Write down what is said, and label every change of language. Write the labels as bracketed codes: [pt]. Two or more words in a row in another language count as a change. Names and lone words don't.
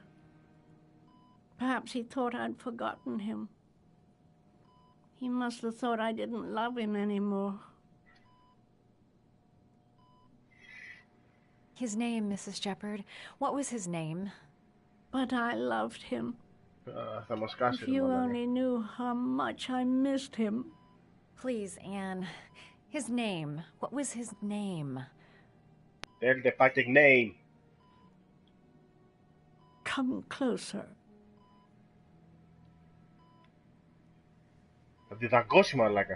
[en] Perhaps he thought I'd forgotten him. He must have thought I didn't love him anymore. His name, Mrs. Shepherd. What was his name? But I loved him. [el] Θα μας κάσει, [en] If you only knew how much I missed him. Please, Anne. His name. What was his name? Tell the fucking name. come closer. [el] Θα τη δαγκώσει, μαλάκα.